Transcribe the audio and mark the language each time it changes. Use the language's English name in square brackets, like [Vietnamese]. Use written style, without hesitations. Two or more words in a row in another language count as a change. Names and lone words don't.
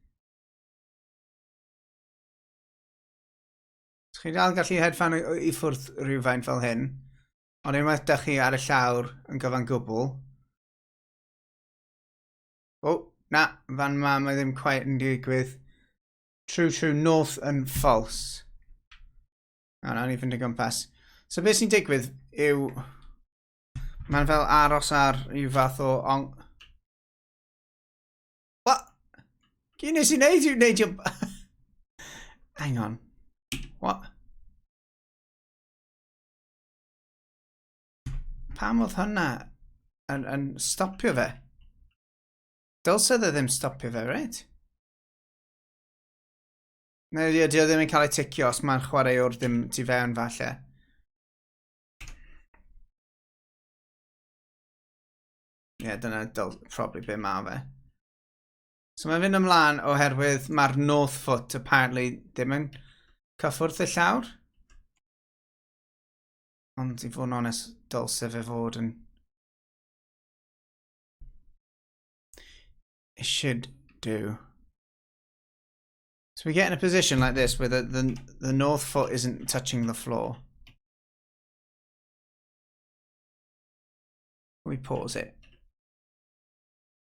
[Welsh] Os chi dal gallu hedfan i ffwrdd rhywfaint fel hyn, ond unwaith dych chi ar y llawr yn gyfan gwbl. Na, fan ma, mae ddim quite yn digwydd. [English] True, north and false. [Welsh] Nawn ni fynd y gwmpas. So beth sy'n digwydd yw mae'n fel aros ar ryw fath o What? Gyn nes i wneud yw wneud yw... [English] Hang on. What? [Welsh] Pam oedd hwnna yn stopio fe? Dylse dde ddim stopio fe, right? Neu dy o ddim yn cael ei ticio os mae'n chwaraewr ddim tu fewn falle. Dyna probably be ma fe. So mae'n fynd ymlaen oherwydd mae'r [English] north foot [Welsh] apparently ddim yn cyffwrdd y llawr. Ond i fod yn onest, dylse fe fod yn... [English] It should do. So we get in a position like this where the north foot isn't touching the floor. We pause it.